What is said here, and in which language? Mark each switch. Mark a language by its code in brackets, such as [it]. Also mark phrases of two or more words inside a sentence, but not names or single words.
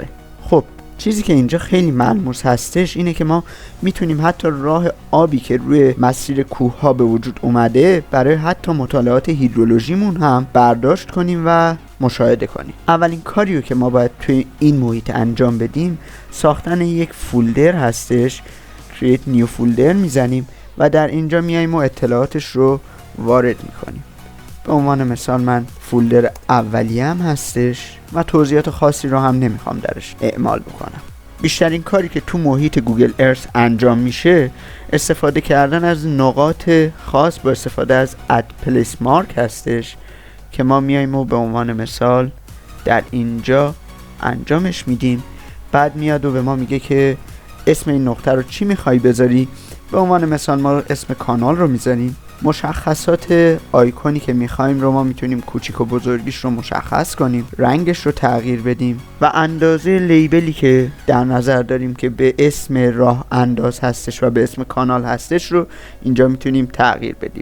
[fa] خب چیزی که اینجا خیلی ملموس هستش اینه که ما میتونیم حتی راه آبی که روی مسیر کوه ها به وجود اومده برای حتی مطالعات هیدرولوژیمون هم برداشت کنیم و مشاهده کنیم. اولین کاریو که ما باید توی این محیط انجام بدیم ساختن یک فولدر هستش. [en] create new folder [fa] میزنیم و در اینجا میایم و اطلاعاتش رو وارد میکنیم. به عنوان مثال من فولدر اولیه هم هستش و توضیحات خاصی رو هم نمیخوام درش اعمال بکنم. بیشترین کاری که تو محیط گوگل ارث انجام میشه استفاده کردن از نقاط خاص با استفاده از [en] add place mark [fa] هستش که ما میایم و به عنوان مثال در اینجا انجامش میدیم. بعد میاد و به ما میگه که اسم این نقطه رو چی میخوای بذاری. به عنوان مثال ما اسم کانال رو میذاریم. مشخصات آیکونی که میخوایم رو ما میتونیم کوچیک و بزرگیش رو مشخص کنیم، رنگش رو تغییر بدیم و اندازه لیبلی که در نظر داریم که به اسم راه انداز هستش و به اسم کانال هستش رو اینجا میتونیم تغییر بدیم.